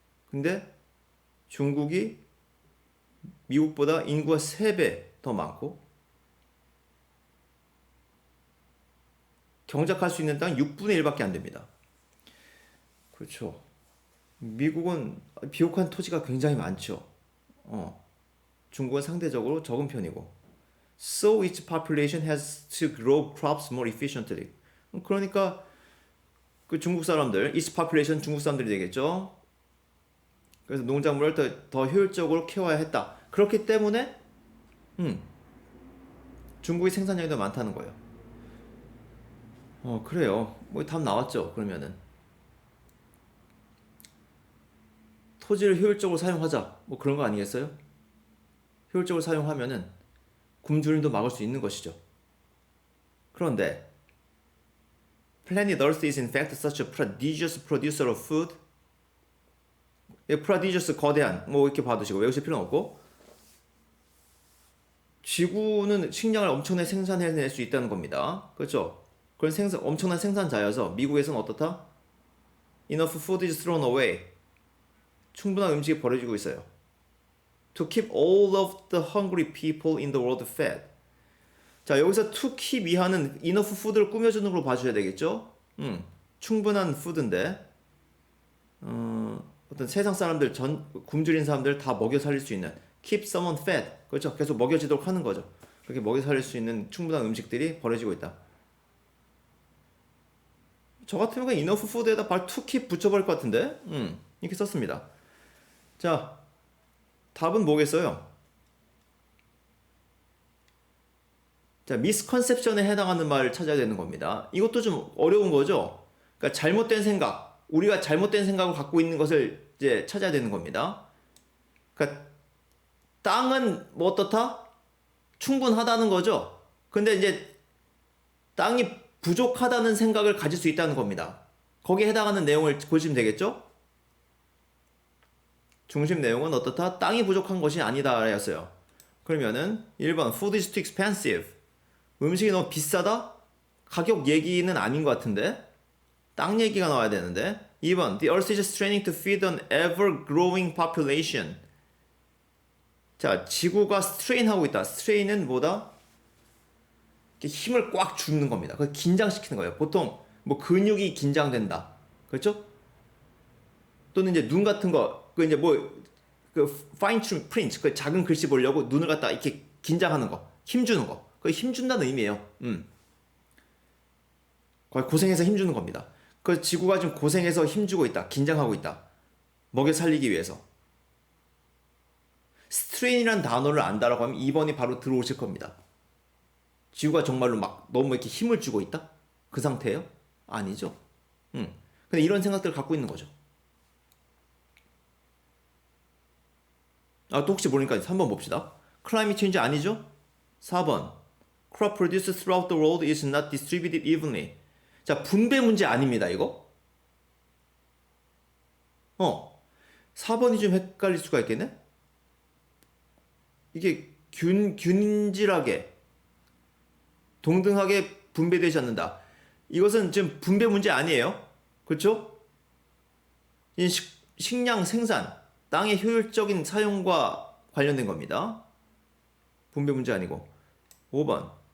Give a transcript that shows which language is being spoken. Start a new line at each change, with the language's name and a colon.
Korean: 근데 중국이 미국보다 인구가 3배 더 많고 경작할 수 있는 땅 6분의 1밖에 안 됩니다. 그렇죠. 미국은 비옥한 토지가 굉장히 많죠. 중국은 상대적으로 적은 편이고.
English: So its population has to grow crops more efficiently.
Korean: 그러니까 그 중국 사람들,
English: its population
Korean: 중국 사람들이 되겠죠. 그래서 농작물을 더 효율적으로 키워야 했다. 그렇기 때문에 중국의 생산량이 더 많다는 거예요. 그래요. 뭐 답 나왔죠. 그러면은 토지를 효율적으로 사용하자. 뭐 그런 거 아니겠어요? 효율적으로 사용하면은 굶주림도 막을 수 있는 것이죠. 그런데
English: Planet Earth is in fact such a prodigious producer of food.
Korean: prodigious 거대한 뭐 이렇게 봐두시고 외우실 필요는 없고 지구는 식량을 엄청나게 생산해낼 수 있다는 겁니다. 그렇죠? 그런 엄청난 생산자여서 미국에서는 어떻다?
English: Enough food is thrown away.
Korean: 충분한 음식이 버려지고 있어요.
English: To keep all of the hungry people in the world fed.
Korean: 자, 여기서
English: to keep
Korean: 이하는 enough food를 꾸며주는 걸로 봐주셔야 되겠죠? 충분한 food인데 어떤 세상 사람들 굶주린 사람들 다 먹여 살릴 수 있는
English: keep someone fed.
Korean: 그렇죠? 계속 먹여지도록 하는 거죠. 그렇게 먹여 살릴 수 있는 충분한 음식들이 버려지고 있다. 저 같으면 그냥 enough food에다 바로
English: to keep
Korean: 붙여버릴 것 같은데 이렇게 썼습니다. 자, 답은 뭐겠어요? 자, 미스컨셉션에 해당하는 말을 찾아야 되는 겁니다. 이것도 좀 어려운 거죠. 그러니까 잘못된 생각, 우리가 잘못된 생각을 갖고 있는 것을 이제 찾아야 되는 겁니다. 그러니까 땅은 뭐 어떻다? 충분하다는 거죠. 근데 이제 땅이 부족하다는 생각을 가질 수 있다는 겁니다. 거기에 해당하는 내용을 보시면 되겠죠? 중심 내용은 어떻다? 땅이 부족한 것이 아니다 였어요. 그러면은 1번
English: Food is too expensive.
Korean: 음식이 너무 비싸다? 가격 얘기는 아닌 것 같은데? 땅 얘기가 나와야 되는데. 2번
English: The earth is straining to feed an ever-growing population.
Korean: 자, 지구가 스트레인하고 있다. 스트레인은 뭐다? 힘을 꽉 주는 겁니다. 그걸 긴장시키는 거예요. 보통 뭐 근육이 긴장된다. 그렇죠? 또는 이제 눈 같은 거, 그 이제 뭐 그 파인 튠 프린트, 그 작은 글씨 보려고 눈을 갖다 이렇게 긴장하는 거, 힘 주는 거. 그게 힘 준다는 의미예요. 거의 고생해서 힘 주는 겁니다. 그 지구가 지금 고생해서 힘 주고 있다. 긴장하고 있다. 먹여 살리기 위해서. 스트레인이라는 단어를 안다라고 하면 2번이 바로 들어오실 겁니다. 지구가 정말로 막 너무 이렇게 힘을 주고 있다? 그 상태예요? 아니죠. 근데 이런 생각들을 갖고 있는 거죠. 또 혹시 모르니까 3번 봅시다.
English: Climate change
Korean: 아니죠? 4번.
English: Crop produced throughout the world is not distributed evenly.
Korean: 자, 분배 문제 아닙니다, 이거? 4번이 좀 헷갈릴 수가 있겠네? 이게 균질하게, 동등하게 분배되지 않는다. 이것은 지금 분배 문제 아니에요. 그렇죠? 이 식량 생산, 땅의 효율적인 사용과 관련된 겁니다. 분배 문제 아니고. 5번.